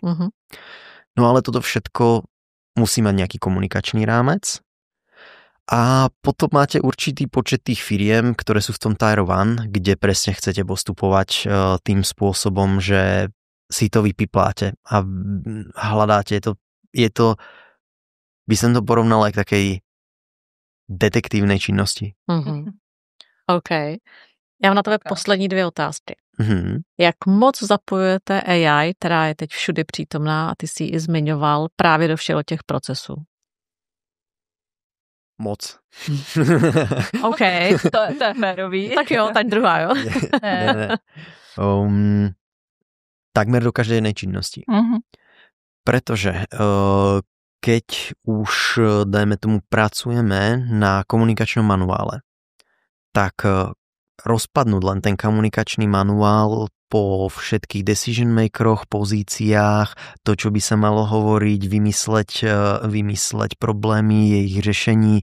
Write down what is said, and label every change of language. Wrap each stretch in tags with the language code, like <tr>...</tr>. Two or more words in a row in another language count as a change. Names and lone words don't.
<sk>No ale toto všetko musí mať nejaký komunikačný rámec a potom máte určitý počet tých firiem, ktoré sú v tom tier 1, kde presne chcete postupovať tým spôsobom, že si to vypipláte a hľadáte to, by som to porovnal aj k takej detektívnej činnosti. OK.</sk> <cs>Já mám na tebe poslední 2 otázky. Jak moc zapojujete AI, která je teď všude přítomná a ty si ji i zmiňoval, právě do všeho těch procesů? Moc. OK, to je férový. Tak jo, tak druhá, jo. Ne.</cs> <sk>Takmer do každej jednej činnosti. Pretože keď už, dajme tomu, pracujeme na komunikačnom manuále, tak rozpadnúť len ten komunikačný manuál po všetkých</sk> <en>decision makeroch,</en> <sk>pozíciách, to, čo by sa malo hovoriť, vymysleť problémy, ich riešení.</sk>